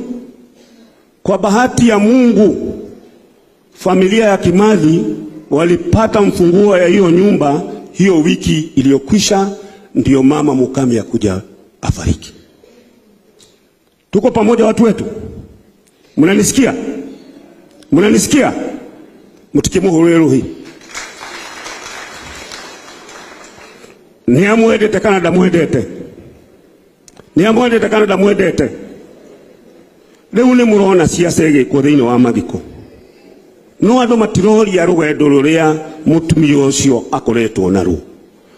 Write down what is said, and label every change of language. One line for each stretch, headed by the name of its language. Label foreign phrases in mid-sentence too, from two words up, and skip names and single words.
Swahili: Kwa bahati ya Mungu, familia ya Kimathi walipata mfunguo ya hiyo nyumba hiyo wiki iliyokwisha, ndio mama Mukami ya kuja afariki. Tuko pamoja watu wetu? Mnanisikia? Mnanisikia? Mutikimuhurero hii.
Kikuyu: Niamwendete kana ndamwendete. Niamwendete kana ndamwendete. Rĩu nĩ murona siasa ĩgĩkwo thĩinĩ wa mathiko. No andũ matiroria rũgendo rũrĩa mũtumia ũcio akoretwo naruo.